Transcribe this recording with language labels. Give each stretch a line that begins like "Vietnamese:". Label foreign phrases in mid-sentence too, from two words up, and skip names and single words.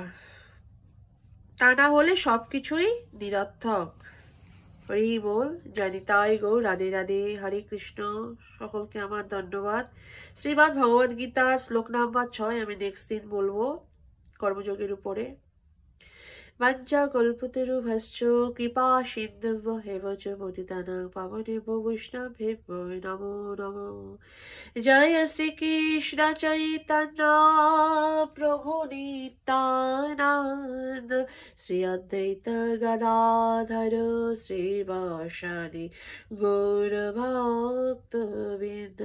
Bangla: তা না হলে সবকিছুই নিরর্থক। হরি বল। জানিতাই গো। রাধে রাধে। হরে কৃষ্ণ। সকলকে আমার ধন্যবাদ। শ্রীমদ্ ভগবদ গীতা শ্লোক নাম্বার 6 আমি নেক্সট দিন বলবো কর্মযোগের উপরে।
Sanskrit: বাঞ্ছা কল্পতরুভ্যশ্চ কৃপা সিন্ধুভ্যেব চ পতিতানাং পাবনেভ্যো বৈষ্ণবেভ্যো নমো নমো।
Bangla: জয় শ্রীকৃষ্ণ চৈতন্য প্রভু নিত্যানন্দ শ্রী অদ্বৈত গদাধর শ্রীবাসাদি গৌর ভক্তবৃন্দ।